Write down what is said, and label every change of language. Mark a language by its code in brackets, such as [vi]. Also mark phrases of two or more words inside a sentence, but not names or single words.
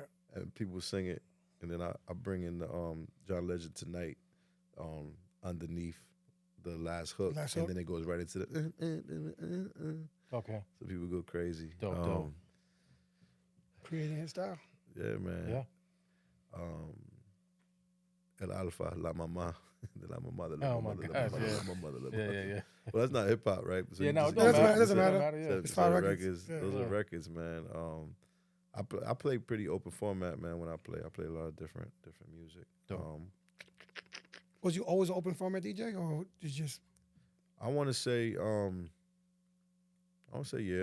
[en] and people sing it, and then I bring in the John Legend Tonight underneath the last hook, Last and hook. then it goes right into the. Okay. So people go crazy. Dope. Creating his style. Yeah, man. Yeah. El Alfa, La Mama, de La Mama, de Oh La my Mama, de gosh, La yeah. Mama, de La Yeah, Mama. yeah. Well, that's not hip hop, right? So Yeah, you no, just- it don't matter. doesn't matter. Yeah. It's 5 records. Yeah. Those Yeah. are records, man. I play pretty open format, man. When I play a lot of different music. Dope. Was you always an open format DJ, or you just I want to say, yeah,